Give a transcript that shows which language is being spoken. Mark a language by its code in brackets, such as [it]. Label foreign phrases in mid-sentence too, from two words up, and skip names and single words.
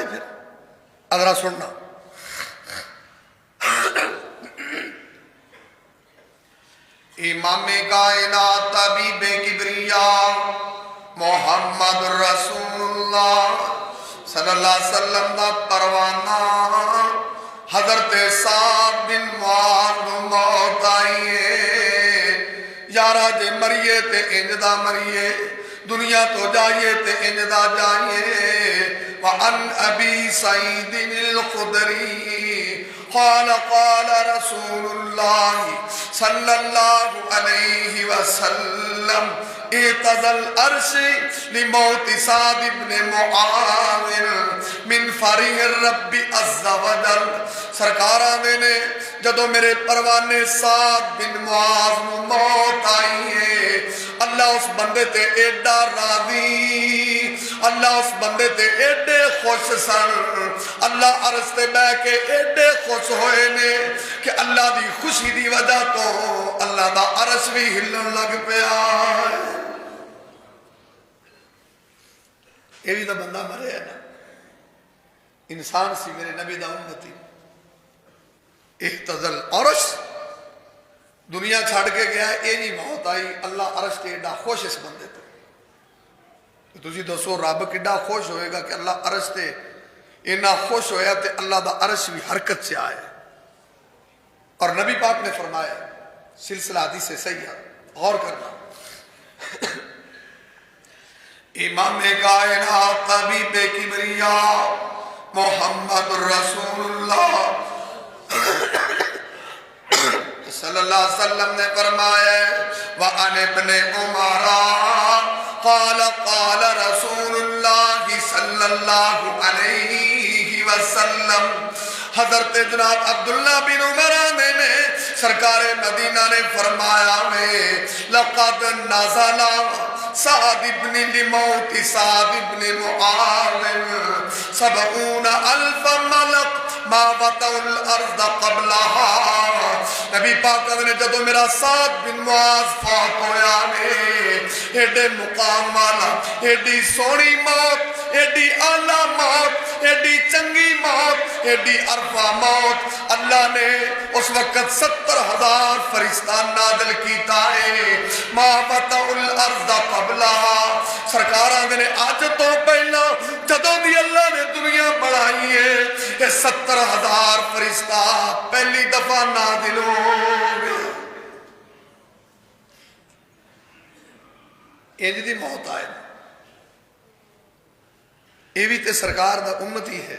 [pa] پھر ادرا سننا، امام کائنات طبیب کبریا محمد رسول اللہ [ar] صلی اللہ علیہ وسلم [pa] دا پروانہ حضرت سعد بن معاذ موت آئیے۔ یارہ جے مریے تے انج دا مریے دنیا تو جائیے تے انجدا جائیے [ar] وعن ابی سعید الخدری قال قال رسول اللہ صلی اللہ علیہ وسلم اعتزل العرش لموت سعد بن معاذ من فریح الرب عز وجل. [pa] سرکاراں دے نے جدو میرے پروانے سعد بن معاذ نو موت آئی ہے اللہ اس بندے تے ایڈا راضی اللہ اس بندے تے ایڈے خوش سن اللہ عرش تے بہ کے ایڈے خوش ہوئے نے کہ اللہ دی خوشی دی وجہ تو اللہ دا عرش بھی ہلن لگ پیا. یہ بھی تو بندہ مرے ہے نا انسان سی میرے نبی دا امتی [ar] احتزل عرش [pa] دنیا چھڑ کے گیا یہ نہیں موت آئی اللہ عرش تے ایڈا خوش اس بندے تے تسی دسو رب کیڈا خوش ہوئے گا کہ اللہ عرش تے اتنا خوش ہویا تے اللہ دا عرش بھی حرکت سے آئے. [ur] اور نبی پاک نے فرمایا سلسلہ حدیث صحیح ہے غور کرنا امام کائنات طبیب کبریا محمد رسول اللہ [ar] صلی اللہ علیہ وسلم [ur] نے فرمایا [ar] وَعَنِ ابْنِ عُمَرَ قال قال رسول اللہ صلی اللہ علیہ وسلم. [ur] حضرت جناب عبداللہ بن عمر نے سرکار مدینہ نے فرمایا میں [ar] لقد نزل سعد بن لموت سعد بن معاذ 70,000 ملک ما وطوا الارض قبلها. [pa] نبی پاک نے جدو میرا سعد بن معاذ فوت ہویا نے ایڈے مقام والا ایڈی سونی موت ایڈی اعلیٰ موت ایڈی چنگی موت ایڈی عرفہ موت اللہ نے اس وقت 70,000 فرشتہ نازل کیتا ہے [ar] ما وطوا الارض قبلها. [pa] سرکاراں نے آج تو پہلا جدوں دی اللہ نے دنیا بنائی ہے کہ 70,000 فرشتہ پہلی دفعہ نازل ہو گئے. انج دی موت آئے یہ بھی تے سرکار دا امتی ہے.